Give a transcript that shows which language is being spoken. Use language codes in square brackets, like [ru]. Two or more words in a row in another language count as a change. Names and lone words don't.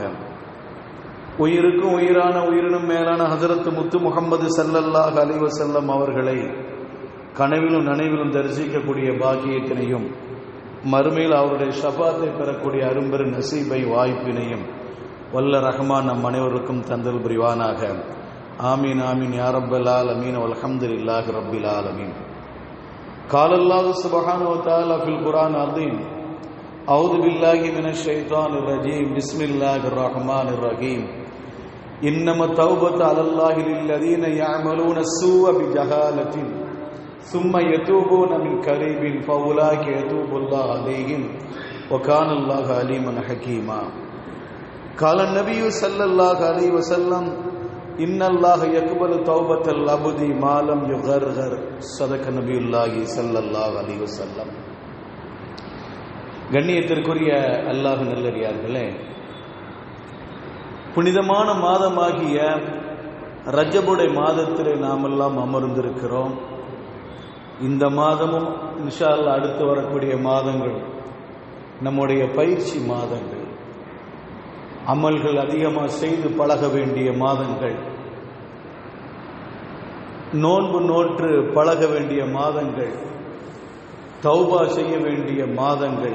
[ta] உயிருக்கும் உயிரான உயிரினும் மேலான ஹஜரத் முத்து முஹம்மது [ar] صلى الله عليه وسلم [ta] அவர்களை கனவிலும் நனவிலும் தரிசிக்கக்கூடிய பாக்கியத்தினையும், மறுமையில் அவருடைய ஷஃபாத்தை பெறக்கூடிய அரும்பெரு நசீபை வாய்ப்பினையும் வல்ல ரஹ்மான் நம் அனைவருக்கும் தந்தல் புரிவானாக. [ar] آمين آمين يا رب العالمين والحمد لله رب العالمين. قال الله سبحانه وتعالى في القرآن العظيم أعوذ بالله من الشيطان الرجيم بسم الله الرحمن الرحيم إنما التوبة على الله للذين يعملون السوء بجهالة ثم يتوبون من قريب فأولئك يتوب الله عليهم وكان الله عليما حكيما. قال النبي صلى الله عليه وسلم إن الله يقبل توبة العبد ما لم يغرغر. صدق نبي الله صلى الله عليه وسلم. [ta] கண்ணியத்திற்குரிய அல்லாஹ் நல்லடியார்களே, புனிதமான மாதமாகிய ரஜபுடைய மாதத்திலே நாமெல்லாம் அமர்ந்திருக்கிறோம். இந்த மாதமும் [ar] إن شاء الله [ta] அடுத்து வரக்கூடிய மாதங்கள் நம்முடைய பயிற்சி மாதங்கள், அமல்கள் அதிகமாக செய்து பழக வேண்டிய மாதங்கள், நோன்பு நோற்று பழக வேண்டிய மாதங்கள், தௌபா செய்ய வேண்டிய மாதங்கள்.